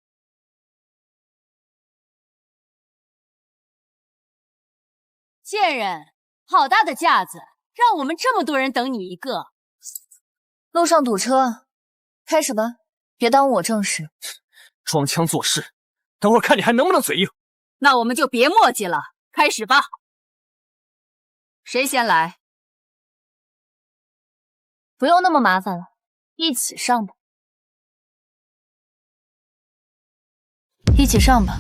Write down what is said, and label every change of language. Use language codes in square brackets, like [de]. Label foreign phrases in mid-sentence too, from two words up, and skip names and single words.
[zh] 賤人，好大的架子，讓我們這麼多人等你一個。路上堵車，開始吧，別耽誤我正事。裝腔作勢，等會兒看你還能不能嘴硬。那我們就別墨跡了，開始吧。誰先來？不用那麼麻煩了。一起上吧，一起上吧！